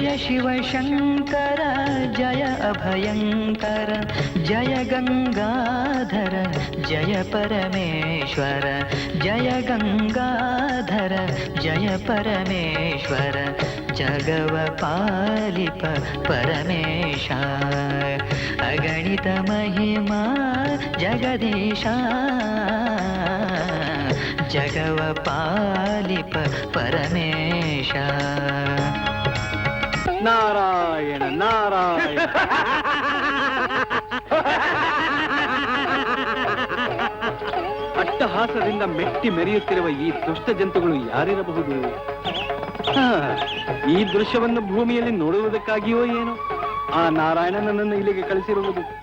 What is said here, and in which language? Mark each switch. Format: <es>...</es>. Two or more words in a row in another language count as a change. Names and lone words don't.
<kn>ಶಿವ ಶಂಕರ ಜಯ ಅಭಯಂಕರ, ಜಯ ಗಂಗಾಧರ ಜಯ ಪರಮೇಶ್ವರ, ಜಯ ಗಂಗಾಧರ ಜಯ ಪರಮೇಶ್ವರ, ಜಗವ ಪಾಲಿಪ ಪರಮೇಶಾ, ಅಗಣಿತ ಮಹಿಮಾ ಜಗದೀಶಾ, ಜಗವ ಪಾಲಿಪ ಪರಮೇಶ. ನಾರಾಯಣ ನಾರಾಯಣ. ಅಟ್ಟಹಾಸದಿಂದ ಮೆಟ್ಟಿ ಮೆರೆಯುತ್ತಿರುವ ಈ ದುಷ್ಟ ಜಂತುಗಳು ಯಾರಿರಬಹುದು? ಈ ದೃಶ್ಯವನ್ನು ಭೂಮಿಯಲ್ಲಿ ನೋಡುವುದಕ್ಕಾಗಿಯೋ ಏನೋ ಆ ನಾರಾಯಣ ನನ್ನನ್ನು ಇಲ್ಲಿಗೆ ಕಳಿಸಿರುವುದು.</kn>